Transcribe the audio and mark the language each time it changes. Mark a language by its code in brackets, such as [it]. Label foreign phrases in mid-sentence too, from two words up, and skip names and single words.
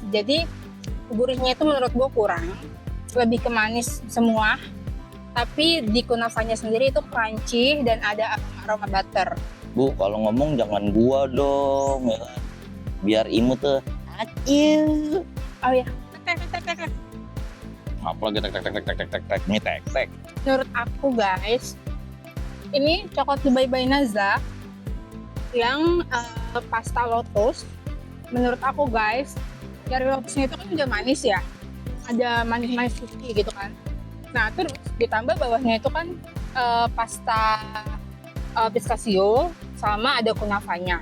[id] Jadi gurihnya itu menurut gue kurang, lebih ke manis semua. Tapi di kunafanya sendiri itu crunchy dan ada aroma butter. Bu, kalau ngomong jangan gua dong, ya kan? Biar imut tuh acil. Oh ya, Apalagi tek tek tek tek tek tek tek tek nih tek tek. Menurut aku guys, ini coklat Dubai by Naza yang pasta lotus. Menurut aku guys, dari lotusnya itu kan udah manis ya, ada manis-manis crispy gitu kan. Nah terus ditambah bawahnya itu kan pasta pistachio sama ada kunafanya.